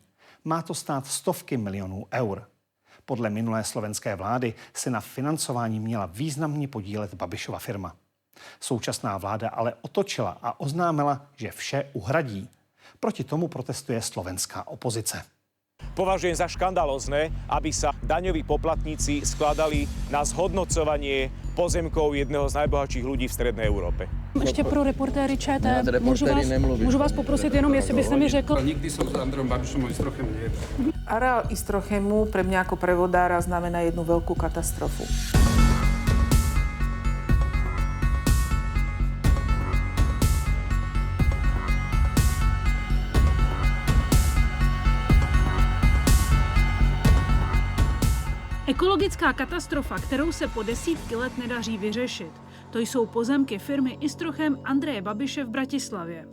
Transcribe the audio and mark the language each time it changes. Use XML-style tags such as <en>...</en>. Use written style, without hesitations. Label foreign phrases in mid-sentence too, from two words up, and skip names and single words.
<cs>Má to stát stovky milionů eur. Podle minulé slovenské vlády se na financování měla významně podílet Babišova firma. Současná vláda ale otočila a oznámila, že vše uhradí. Proti tomu protestuje slovenská opozice.</cs> <sk>Považujem za škandalózne, aby sa daňoví poplatníci skladali na zhodnocovanie pozemkov jedného z najbohatších ľudí v strednej Európe.</sk> <cs>Ještě pro reportéry ČT, můžu vás poprosit jenom, jestli byste mi řekl...</cs> <sk>Nikdy som s Andrejom Babišom o Istrochem nejednal. Areál Istrochemu pre mňa ako prevodára znamená jednu veľkú katastrofu.</sk> <cs>Ekologická katastrofa, kterou se po desítky let nedaří vyřešit, to jsou pozemky firmy Istrochem Andreje Babiše v Bratislavě.</cs>